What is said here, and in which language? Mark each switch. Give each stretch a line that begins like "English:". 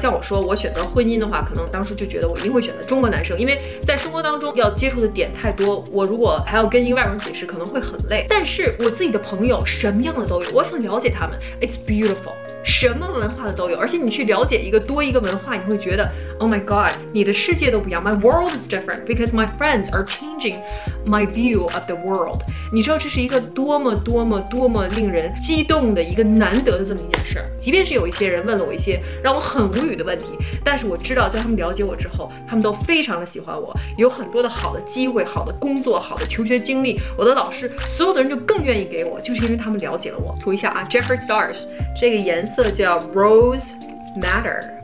Chinese: 叫我说我选择婚姻的话，可能当时就觉得我一定会选择中国男生，因为在生活当中要接触的点太多，我如果还要跟一个外国人解释，可能会很累。但是我自己的朋友什么样的都有，我想了解他们 ，
English: it's beautiful。
Chinese: 什么文化的都有，而且你去了解多一个文化，你会觉得
English: Oh my God，
Chinese: 你的世界都不一样。
English: My world is different because my friends are changing my view of the world。
Chinese: 你知道这是一个多么令人激动的一个难得的这么一件事儿。即便是有一些人问了我一些让我很无语的问题，但是我知道在他们了解我之后，他们都非常的喜欢我，有很多的好的机会、好的工作、好的求学经历。我的老师，所有的人就更愿意给我，就是因为他们了解了我。涂一下啊 ，Jeffree Stars， 这个颜色叫 Rose Madder。